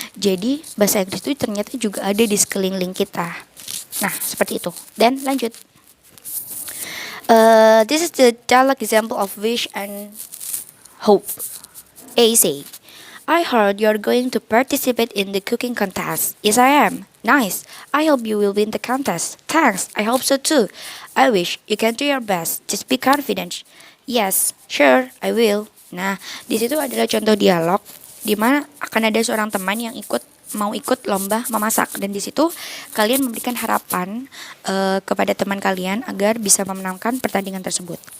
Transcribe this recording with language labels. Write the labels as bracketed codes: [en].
[id] Jadi bahasa Inggris itu ternyata juga ada di sekeliling kita. Nah, seperti itu. Dan lanjut. [en] This is the dialogue example of wish and hope. A say, I heard you're going to participate in the cooking contest. Yes, I am. Nice. I hope you will win the contest. Thanks. I hope so too. I wish you can do your best. Just be confident. Yes, sure, I will. [id] Nah, di situ adalah contoh dialog di mana akan ada seorang teman yang mau ikut lomba memasak, dan di situ kalian memberikan harapan kepada teman kalian agar bisa memenangkan pertandingan tersebut.